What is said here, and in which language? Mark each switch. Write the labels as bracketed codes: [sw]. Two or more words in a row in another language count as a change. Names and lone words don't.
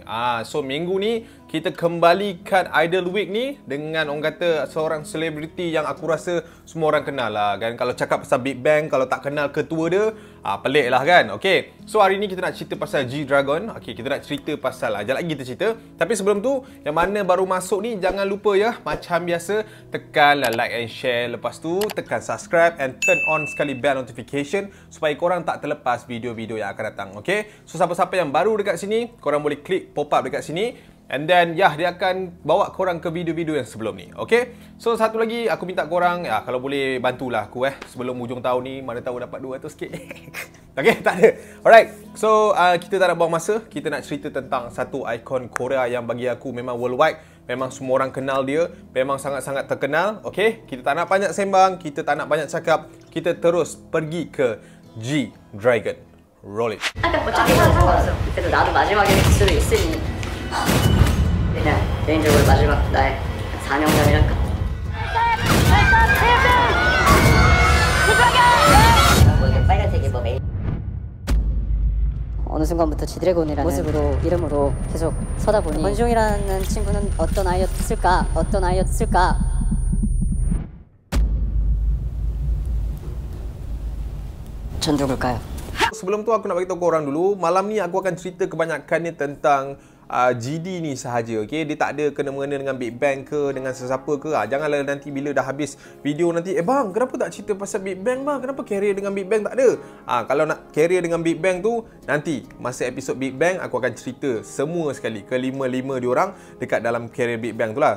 [ms] So minggu ni kita kembalikan Idol Week ni dengan orang kata seorang selebriti yang aku rasa semua orang kenal lah kan. Kalau cakap pasal Big Bang, kalau tak kenal ketua dia, pelik lah kan. [en] Okay, so [ms] hari ni kita nak cerita pasal G-Dragon. Okay, kita nak cerita pasal, sekejap lagi kita cerita. Tapi sebelum tu, yang mana baru masuk ni, jangan lupa ya, macam biasa, tekan [en] like and share. [ms] Lepas tu, tekan [en] subscribe and turn on [ms] sekali [en] bell notification [ms] supaya korang tak terlepas video-video yang akan datang. [en] Okay, so [ms] siapa-siapa yang baru dekat sini, korang boleh klik pop-up dekat sini. [en] And then, [ms] dia akan bawa korang ke video-video yang sebelum ni. Okay? So, satu lagi, aku minta korang, kalau boleh bantulah aku sebelum hujung tahun ni, mana tahu dapat 200 sikit. Okay, tak ada. [en] Alright, so [ms] kita tak nak buang masa. Kita nak cerita tentang satu ikon Korea yang bagi aku memang worldwide. Memang semua orang kenal dia. Memang sangat-sangat terkenal. Okay? Kita tak nak banyak sembang. Kita tak nak banyak cakap. Kita terus pergi ke G-Dragon. [en] Roll it. [ko] 그래도 나도 마지막에 수도 있으니 그냥 개인적으로 마지막 나의 사명감이랄까 뭐 이렇게 빨간색이 뭐 메인 어느 순간부터 지드래곤이라는 모습으로 이름으로 계속 서다 보니 권시용이라는 친구는 어떤 아이였을까 전 누굴까요? [ms] Sebelum tu aku nak bagi tahu korang dulu, malam ni aku akan cerita kebanyakannya tentang GD ni sahaja. Okay? Dia tak ada kena-mengena dengan Big Bang ke, dengan sesiapa ke. Janganlah nanti bila dah habis video nanti, bang, kenapa tak cerita pasal Big Bang bang? Kenapa carrier dengan Big Bang tak ada? Kalau nak carrier dengan Big Bang tu, nanti masa episod Big Bang aku akan cerita semua sekali, kelima-lima diorang dekat dalam carrier Big Bang tu lah.